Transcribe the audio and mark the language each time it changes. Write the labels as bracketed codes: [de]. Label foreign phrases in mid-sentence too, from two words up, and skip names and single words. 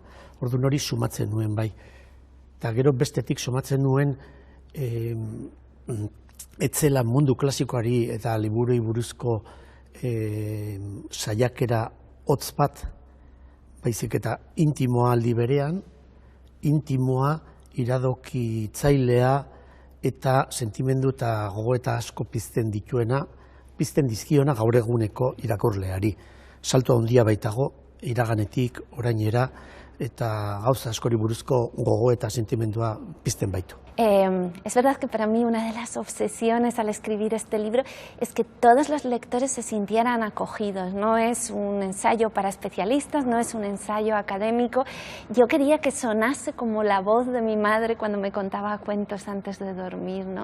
[eu] Orduan hori sumatzen nuen bai. Eta gero bestetik sumatzen nuen etzela mundu klasikoari eta liburuei buruzko saiakera hotz bat, baizik eta intimoa aldi berean, intimoa, iradokitzailea eta sentimendu eta gogoeta asko pizten dizkiona gaur eguneko irakurleari. Salto handia baitago, iraganetik, orainera, eta gauza askori buruzko gogoeta sentimendua pizten baitu. [es] Es verdad que para mí una de las obsesiones al escribir este libro es que todos los lectores se sintieran acogidos. No es un ensayo para especialistas, no es un ensayo académico. Yo quería que sonase como la voz de mi madre cuando me contaba cuentos antes de dormir, ¿no?